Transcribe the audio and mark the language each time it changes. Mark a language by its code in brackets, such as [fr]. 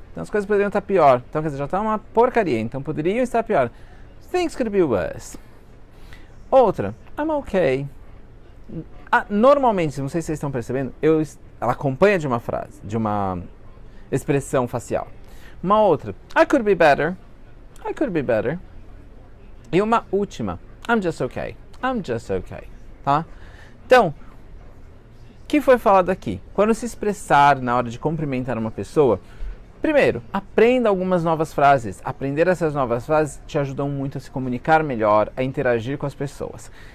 [pt] Então as coisas poderiam estar pior. Então quer dizer, já está uma porcaria. Então poderiam estar pior. [en] Things could be worse. Outra, I'm okay. [pt] Normalmente, não sei se vocês estão percebendo, ela acompanha de uma frase, de uma expressão facial. Uma outra, [en] I could be better. [pt] E uma última, [en] I'm just okay. [pt] Tá? Então, o que foi falado aqui? Quando se expressar na hora de cumprimentar uma pessoa, Primeiro, aprenda algumas novas frases. Aprender essas novas frases te ajudam muito a se comunicar melhor, a interagir com as pessoas.